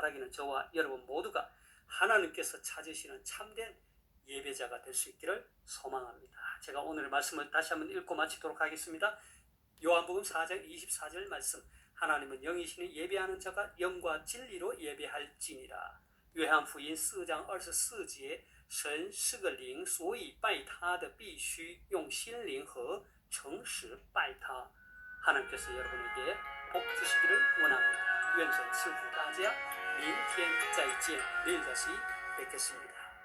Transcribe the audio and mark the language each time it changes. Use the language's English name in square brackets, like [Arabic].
[Korean] 바라기는 저와 여러분 모두가 하나님께서 찾으시는 참된 예배자가 될 수 있기를 소망합니다. 제가 오늘의 말씀을 다시 한번 읽고 마치도록 하겠습니다. 요한복음 4장 24절 말씀, 하나님은 영이시니 예배하는 자가 영과 진리로 예배할지니라. [Chinese] 约翰福音4章24节，神是个灵，所以拜他的必须用心灵和诚实拜他。 [Korean] 하나님께서 여러분에게 복 주시기를 원합니다. [Chinese] 愿神赐福大家，明天再见， [Korean] 내일 다시 뵙겠습니다.